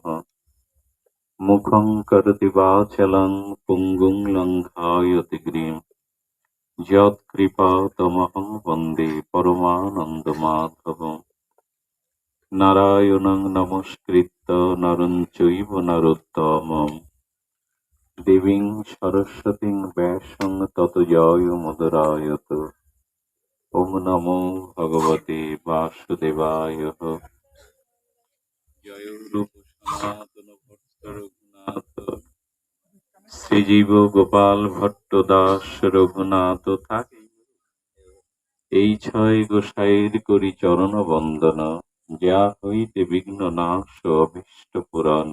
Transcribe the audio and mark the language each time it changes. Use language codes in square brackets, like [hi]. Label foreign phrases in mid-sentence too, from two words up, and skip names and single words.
[sa] মুখং করোতি বাচালং পুঙ্গুং লঙ্ঘায়তে গিরিম যৎকৃপাতমহং বন্দে পরমানন্দমাধবম। নারায়ণং নমস্কৃত্য নরং চৈব নরোত্তমং দেবীং সরস্বতীং ব্যাসং ততো জয়মুদীরয়েৎ। ওম নমো ভগবতে বাসুদেবায়। [bn] জয় রূপ সনাতন ভট্ট রঘুনাথ শ্রীজীব গোপাল ভট্ট দাস রঘুনাথ থাকে। এই ছয় গোসাইর করি চরণ বন্দন, যা হইতে বিঘ্ন নাশ অভীষ্ট পুরাণ।